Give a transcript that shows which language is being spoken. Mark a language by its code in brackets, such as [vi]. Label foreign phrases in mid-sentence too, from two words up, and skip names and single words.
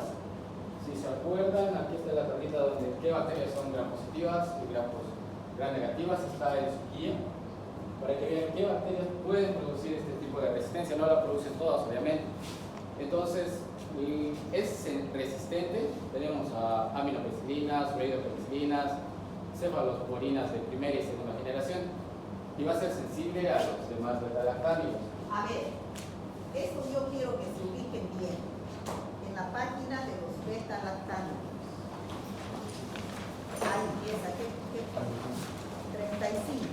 [es] Si se acuerdan, aquí está la tablita donde qué bacterias son gram positivas y gram negativas, está en su guía, para que vean qué bacterias pueden producir este tipo de resistencia. No la producen todas, obviamente. Entonces, es resistente. Tenemos a aminopenicilinas, ureidopenicilinas, cefaloporinas de primera y segunda generación, y va a ser sensible a los demás beta-lactámicos. A ver, esto yo quiero que se ubiquen bien en la página de los beta-lactámicos. Ahí empieza, ¿qué? 35.